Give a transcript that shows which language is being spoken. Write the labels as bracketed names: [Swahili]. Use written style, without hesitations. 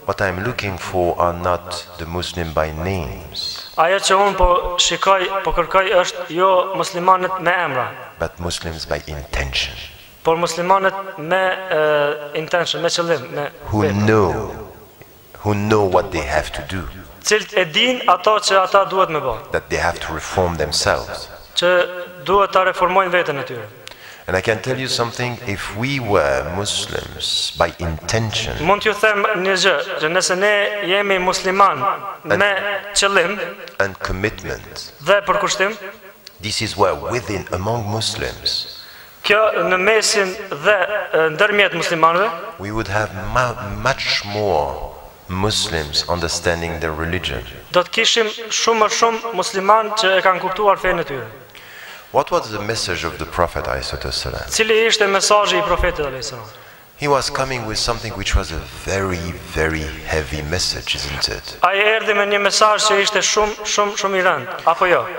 [English] what I'm looking for are not the Muslim by names, [Albanian] Ajo që unë po kërkoj është jo muslimanët me emra, [English] but Muslims by intention, [Albanian] por muslimanët me intention, me qëllim, me [English] who know what they have to do, [Albanian] cilët e din ato që ata duhet me bërë, [English] that they have to reform themselves. [Albanian] që duhet ta reformojnë veten e tyre. [English] And I can tell you something, if we were Muslims by intention, [Albanian] Mund t'ju them një gjë, që nëse ne jemi musliman me qëllim [English] and commitment, [Albanian] dhe përkushtim, [English] this is where within, among Muslims, [Albanian] kjo në mesin dhe ndërmjet muslimanëve, [English] we would have much more Muslims understanding their religion. [Albanian] do të kishim shumë më shumë musliman që e kanë kuptuar fenë e tyre. [English] What was the message of the Prophet ﷺ? [Albanian] Cili ishte mesazhi i profetit alayhis salam? [English] He was coming with something which was a very, very heavy message, isn't it? [Albanian] Ai erdhi me një mesazh që ishte shumë i rëndë, apo jo?